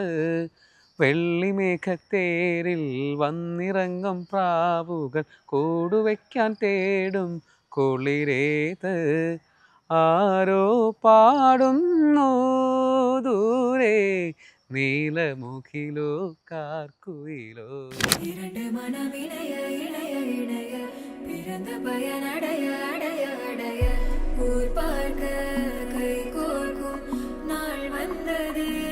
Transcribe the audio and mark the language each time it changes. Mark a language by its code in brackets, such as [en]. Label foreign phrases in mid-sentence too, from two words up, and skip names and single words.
[ml] വെള്ളിമേഘത്തേരിൽ വന്നിറങ്ങും പ്രാവുകൾ കൂടുവയ്ക്കാൻ തേടും കുളിരേത്? ആരോ പാടുന്നു ദൂരെ, നീലമുഖിലോ കാർക്കുയിലോ. [ta] இரண்டு மனமிணைய இணைய இணைய பிறந்த பயனடைய அடைய அடைய ஊர் பார்க்க கை கோர்க்கும் நாள் வந்ததே.